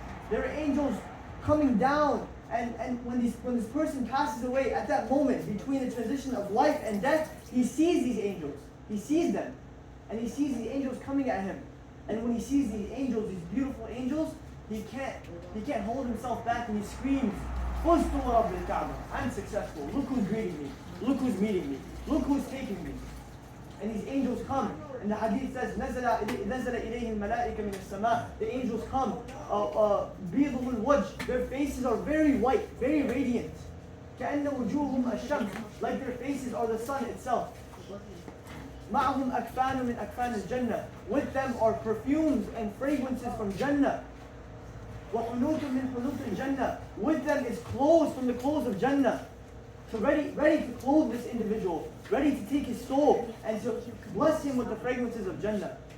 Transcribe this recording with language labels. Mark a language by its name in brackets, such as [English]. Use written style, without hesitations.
[English] There are angels coming down. And when this person passes away, at that moment, between the transition of life and death, he sees these angels. He sees them. And he sees these angels coming at him. And when he sees these angels, these beautiful angels, he can't hold himself back, and he screams, [Arabic] "Fuztu wa Rabbil Kaaba, [English] I'm successful. Look who's greeting me. Look who's meeting me. Look who's taking me." And these angels come. And the hadith says, [Arabic] نزل إليه الملائكة من السماء. [English] The angels come. [Arabic] بيض الوجه. [English] Their faces are very white, very radiant. [Arabic] كأن وجوههم الشمس. [English] Like their faces are the sun itself. [Arabic] معهم أكفان من أكفان الجنة. [English] With them are perfumes and fragrances from Jannah. [Arabic] وحنوط من حنوط الجنة. [English] With them is clothes from the clothes of Jannah. So ready to clothe this individual, ready to take his soul and to bless him with the fragrances of Jannah.